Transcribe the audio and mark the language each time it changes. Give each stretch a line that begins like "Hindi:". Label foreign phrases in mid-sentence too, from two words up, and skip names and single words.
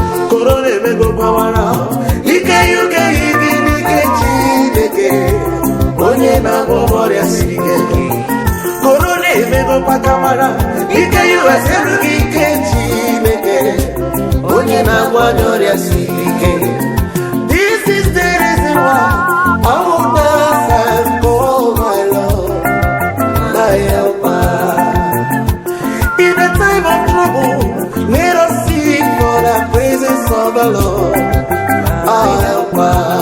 Igbo: Corona emego gbawara, ike U K yiri n'ike Chineke, onye na-agwọ ọrịa siri ike. Corona emego kwakamara, ike U S erughị ike Chineke, onye na-agwọ ọrịa siri ike.
English: This is the reason why I will dance and call my Lord, my helper. In the time of trouble, let us seek for the presence of the Lord, our helper.